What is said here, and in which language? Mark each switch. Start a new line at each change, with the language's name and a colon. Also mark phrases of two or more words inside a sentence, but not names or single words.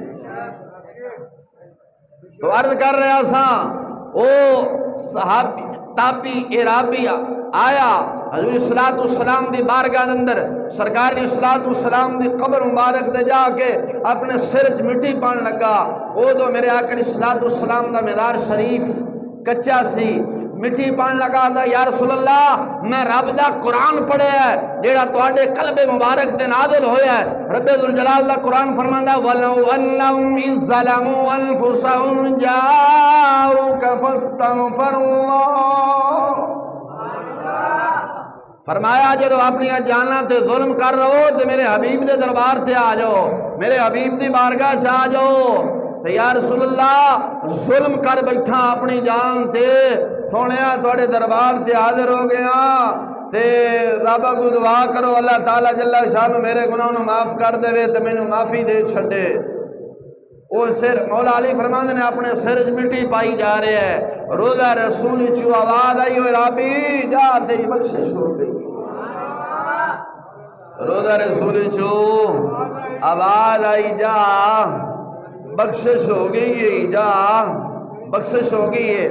Punjabi: تو عرض کر رہا سا او صحابی تابی عرابی آیا حضور علیہ الصلوۃ والسلام دی بارگاہ اندر سرکار علیہ الصلوۃ والسلام دی قبر مبارک دے جا کے اپنے سر وچ مٹی پان لگا۔ او تو میرے آقا علیہ الصلوۃ والسلام دا مزار شریف کچا سی، مٹی پان لگا دا یا رسول اللہ میں رب دا قرآن پڑھے ہے جیڑا تواڈے قلب مبارک تے نازل ہویا ہے۔ رب ذوالجلال دا قرآن فرماندا
Arabic: وَلَوْ أَنَّهُمْ إِذْ ظَلَمُوا أَنفُسَهُمْ جَاءُوكَ فَاسْتَغْفَرُوا اللَّهَ،
Punjabi: فرمایا جدو اپنی جانا تے ظلم کر رہو تے میرے حبیب دے دربار تے آ جاؤ، میرے حبیب دی بارگاہ سے آ جاؤ۔ تے یا رسول اللہ ظلم کر بیٹھا اپنی جان تے سونیا تھوڑے دربار تے حاضر ہو گیا تے رب کو دعا کرو اللہ تعالیٰ جل شانہ میرے گناہوں معاف کر دے تے مینوں معافی دے چھڈے۔ وہ سر مولا علی فرماندے نے اپنے سر مٹی پائی جا رہے ہے، روزہ رسول چو آواز آئی ہوئے رابی جا تیری بخشش ہو گئی، روزہ رسول چو آواز آئی جا بخشش ہو گئی ہے، جا بخشش ہو گئی ہے۔